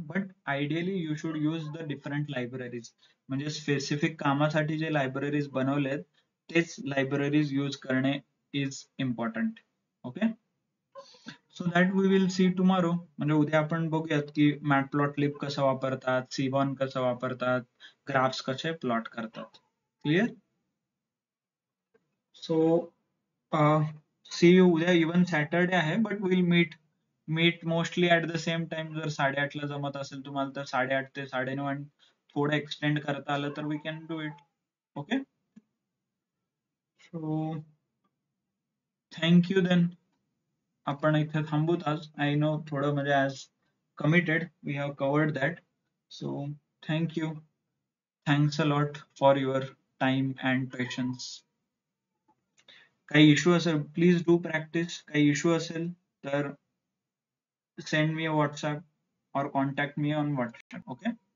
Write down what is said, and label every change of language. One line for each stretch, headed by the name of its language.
English: But ideally you should use the different libraries.
Marathi: म्हणजे specific कामासाठी जे लायब्ररीज बनवलेत तेच लायब्ररीज यूज करणे
English: Is important. Okay, so that we will see tomorrow.
Marathi: म्हणजे उद्या आपण बघूयात की मॅटप्लॉटलिब कसं वापरतात, सीबॉर्न कसं वापरतात, ग्राफ्स कसे प्लॉट करतात. क्लिअर?
English: so see you
Marathi: उद्या.
English: Even Saturday आहे but will meet mostly at the same time.
Marathi: जर 8:30 ला जमत असेल तुम्हाला तर 8:30 ते 9:30 आणि थोडं एक्सटेंड करता आलं तर
English: We can do it. Okay, so thank you then.
Marathi: आपण इथे थांबूत आज.
English: I know
Marathi: थोडं म्हणजे आज committed
English: We have covered that. So thank you. Thanks a lot for your time and patience.
Marathi: काही इश्यू असेल
English: Please do practice.
Marathi: काही इश्यू असेल तर
English: send me a WhatsApp or contact me on WhatsApp. Okay.